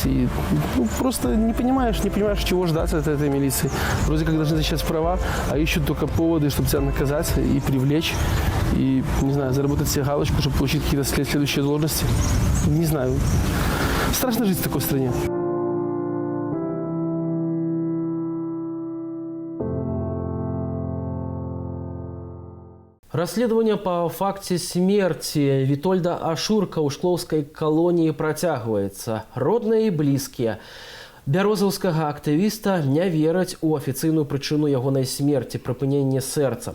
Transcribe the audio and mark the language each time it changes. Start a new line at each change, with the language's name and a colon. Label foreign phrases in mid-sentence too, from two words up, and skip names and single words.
Russian: И просто не понимаешь, чего ждать от этой милиции. Вроде как должны защищать права, а ищут только поводы, чтобы тебя наказать и привлечь. И, не знаю, заработать себе галочку, чтобы получить какие-то следующие должности. Не знаю. Страшно жить в такой стране.
Belarusian: Расследаванне па факце смерці Вітольда Ашурка ў шклоўскай калоніі працягваецца. Родныя і блізкія бярозаўскага актывіста не вераць у афіцыйную прычыну ягонай смерці – прыпыненне сэрца.